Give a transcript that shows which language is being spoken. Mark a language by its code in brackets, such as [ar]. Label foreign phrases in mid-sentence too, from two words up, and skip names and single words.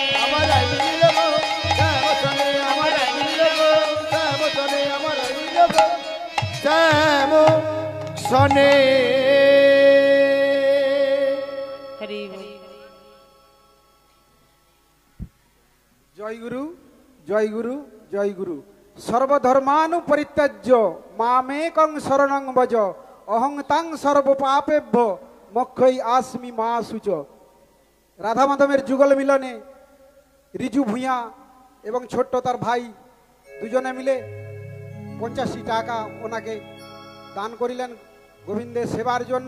[bn] আমার রাই মিলিল গো শ্যাম সনে আমার রাই মিলিল গো শ্যাম সনে আমার রাই মিলিল গো শ্যাম সনে হরি জয় গুরু জয় গুরু জয় গুরু [sa] সর্বধর্মানু পরিত্যাজ্য মামেকং শরণং ভজ অহং তাং সর্বপাপেভ্য মোক্ষই আসমি মা সুচ। [bn] রাধা মাধবের যুগল মিলনে রিজু ভূঁইয়া এবং ছোট্ট তার ভাই দুজনে মিলে 85 টাকা ওনাকে দান করিলেন গোবিন্দের সেবার জন্য।